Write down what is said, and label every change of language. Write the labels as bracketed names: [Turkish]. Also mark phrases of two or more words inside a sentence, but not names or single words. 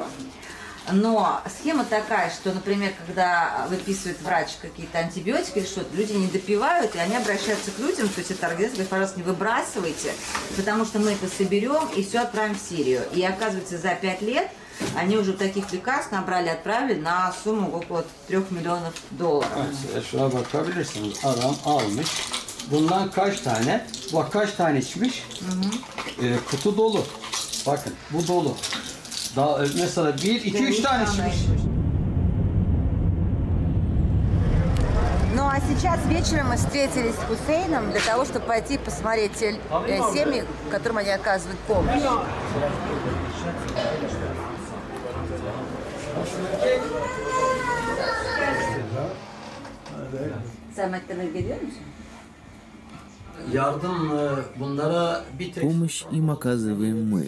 [Russian] Но схема такая, что, например, когда выписывает врач какие-то антибиотики или что-то, люди не допивают, и они обращаются к людям, то есть это организация говорит, пожалуйста, не выбрасывайте, потому что мы это соберем и все отправим в Сирию. И оказывается, за 5 лет они уже таких лекарств набрали и отправили на сумму около $3 миллионов. [Turkish] Bundan kaç tane? Bak kaç tane içmiş? Kutu dolu. Bakın bu dolu. Daha mesela 1, 2, 3 tane içmiş. [Russian] Ну а сейчас вечером мы встретились с Хусейном для того, чтобы пойти посмотреть те семьи, которым они оказывают помощь. Помощь им оказываем мы.